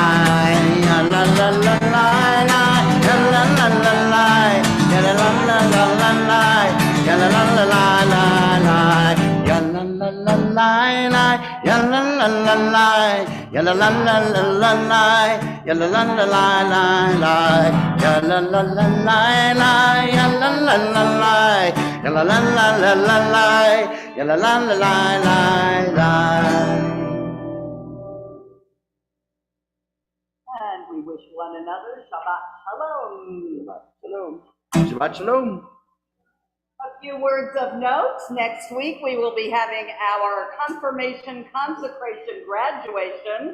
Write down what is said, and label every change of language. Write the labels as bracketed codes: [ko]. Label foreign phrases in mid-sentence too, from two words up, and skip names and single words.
[en] La la la la la, la la la la la, la la la la la la, la la la la la la, la la la la la, la la la la la, la la la la la la, la la la la la la, la la la la la, la la la la la, la la la la la la, la la la la la. And we wish one another [he] שבת שלום. שבת שלום. שבת שלום. [en] A few words of note. Next week we will be having our confirmation, consecration, graduation.